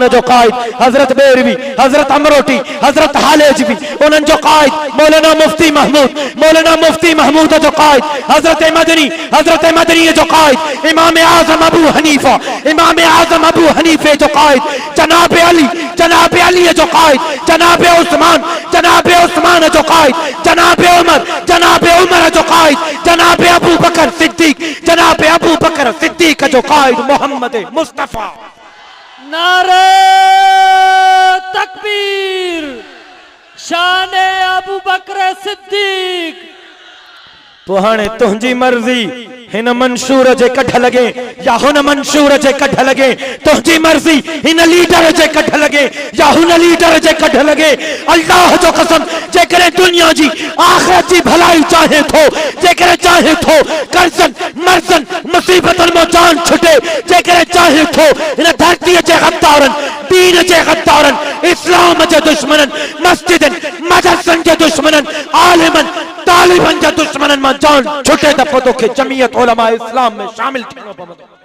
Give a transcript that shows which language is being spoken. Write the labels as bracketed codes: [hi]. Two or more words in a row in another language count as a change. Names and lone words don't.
[sd] जो क़ाइद हज़रत बेरवी हज़रत अमरोटी हज़रत हालेजवी उन्हनि जो क़ाइद मौलाना मुफ्ती महमूद जो क़ाइद हज़रत मदनी जो क़ाइद इमाम आज़म अबू हनीफे जो क़ाइद जनाब अली जो क़ाइद जनाब उस्मान जो क़ाइद जनाब उमर जो क़ाइद जनाब अबू बकर सिद्दीक जो कायद मोहम्मद मुस्तफा। नारे तकबीर, शान अबू बकर सिद्दीक। तो हाणे तुंहिंजी मर्जी हिन मंशूर जे कढ लगे या हुन मंशूर जे कढ लगे, तुंहिंजी मर्जी हिन लीडर जे कढ लगे या हुन लीडर जे कढ लगे। अल्लाह जो कसम, जेकरे दुनिया जी आखिरत जी भलाई चाहे थो, जेकरे चाहे थो कर्जन मर्जन मुसीबतन मो जान छुटे, जेकरे चाहे थो इन धरती जे गद्दारन, दीन जे गद्दारन, इस्लाम जे दुश्मनन, मस्जिदन मदरसन जे दुश्मनन, आलिमन तालिबन जे दुश्मनन मां जान छुटे त पोइ तोखे जमीयत उलमा इस्लाम में शामिल थियणो पवंदो।